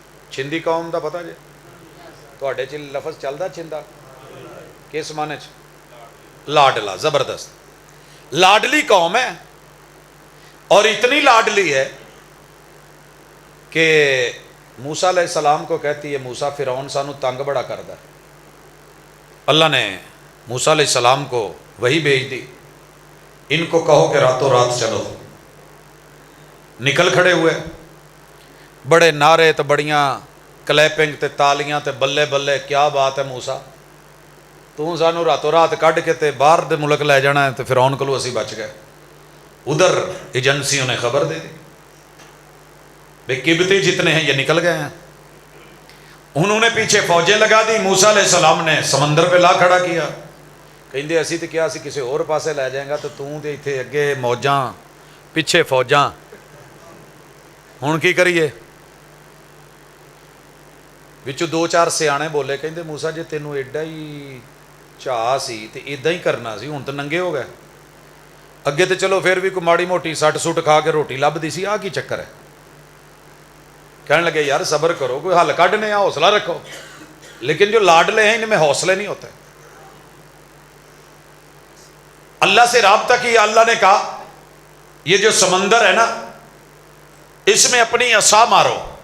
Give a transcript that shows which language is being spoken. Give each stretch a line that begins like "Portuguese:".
Punjabi: چھندی قوم دا پتہ جی تواڈے چ لفظ چلدا چھندا کس معنی چ؟
Urdu: لاڈلا، زبردست لاڈلی قوم ہے، اور اتنی لاڈلی ہے کہ موسیٰ علیہ السلام کو کہتی ہے
Punjabi: موسیٰ فرعون سانو تنگ بڑا کردا.
Urdu: اللہ نے موسیٰ علیہ السلام کو وحی بھیج دی، ان کو کہو کہ راتوں رات چلو.
Punjabi: نکل کھڑے ہوئے، بڑے نعرے تے بڑیاں کلیپنگ تے تالیاں تے بلے بلے، کیا بات ہے موسیٰ، تو سانو راتوں رات کڈ کے تے باہر دے ملک لے جانا ہے. تے فرعون کولوں اسی بچ گئے.
Urdu: ادھر ایجنسیوں نے خبر دے دی بھئی قبطی جتنے ہیں یہ نکل گئے ہیں. انہوں نے پیچھے فوجیں لگا دی، موسیٰ علیہ السلام نے سمندر پہ لا کھڑا کیا.
Punjabi: کہندے اسی تے کیا، اسی کسی اور پاسے لے جائیں گا، تو تے ایتھے اگے موجاں پیچھے فوجاں، ہن کی کریے؟ وچوں 2-4 سیانے بولے، کہندے موسیٰ جی تینوں ایڈا ہی چاہ سی تے ایداں ہی کرنا سی، ہن تے ننگے ہو گئے. اگے تے چلو پھر بھی کوئی ماڑی موٹی سٹ سٹ کھا کے روٹی لبدی سی، آ کی چکر ہے؟ کہنے لگے یار صبر کرو، کوئی حل کڈنے، حوصلہ رکھو.
Urdu: لیکن جو لاڈلے ہیں ان میں حوصلے نہیں ہوتے. اللہ سے رابطہ کیا. اللہ نے کہا یہ جو سمندر ہے نا اس میں اپنی عصا مارو.